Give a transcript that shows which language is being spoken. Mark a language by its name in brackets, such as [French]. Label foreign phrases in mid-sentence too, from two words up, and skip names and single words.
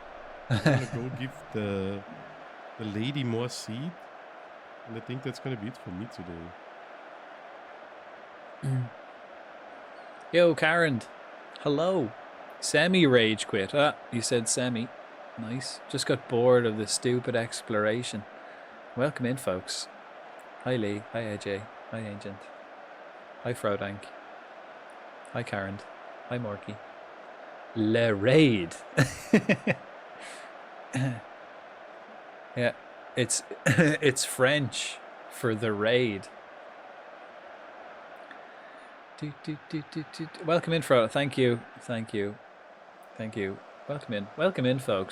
[English] I'm gonna go give the lady more seed, and I think that's gonna be it for me today. Yo, Karen. Hello. Semi rage quit. Ah, you said semi. Nice. Just got bored of the stupid exploration. Welcome in, folks. Hi, Lee. Hi, AJ. Hi, Agent. Hi, Frodank. Hi, Karen. Hi, Morky. [French] Le Raid. [English] Yeah, it's French for the raid. Welcome in, Frodo. Thank you. Welcome in, folks.